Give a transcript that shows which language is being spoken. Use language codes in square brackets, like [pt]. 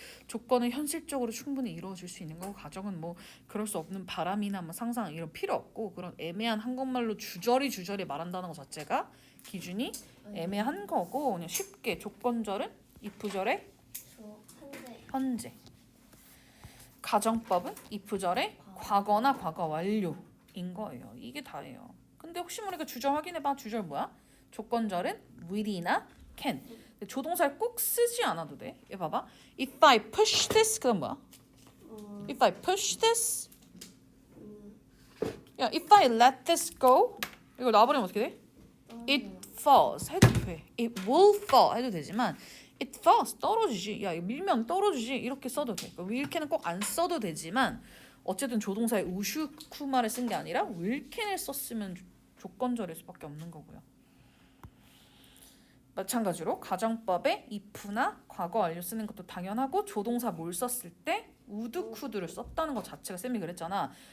[ko] 조건은 현실적으로 충분히 이루어질 수 있는 거고 가정은 뭐 그럴 수 없는 바람이나 뭐 상상 이런 필요 없고 그런 애매한 한국말로 주저리 말한다는 것 자체가 기준이 애매한 거고 그냥 쉽게 조건절은 if절의 현재 가정법은 if절의 과거나 과거 완료인 거예요. 이게 다예요. 근데 혹시 모르니까 주절 확인해봐. 주절 뭐야? 조건절은 will이나 can. 근데 조동사를 꼭 쓰지 않아도 돼. 얘 봐봐. [en] If I push this [ko] 그럼 뭐야? [en] If I push this 야, if I let this go [ko] 이걸 놔버리면 어떻게 돼? [en] It falls [ko] 해도 돼. [en] It will fall [ko] 해도 되지만 [en] It falls [ko] 떨어지지. 야 이거 밀면 떨어지지. 이렇게 써도 돼. will can은 꼭 안 써도 되지만 어쨌든 조동사의 우슈쿠마를 쓴 게 아니라 will can을 썼으면 조건절일 수밖에 없는 거고요. 마찬가지로 가정법에 if나 과거 완료 쓰는 것도 당연하고 조동사 뭘 썼을 때 would, could를 썼다는 것 자체가 쌤이 그랬잖아.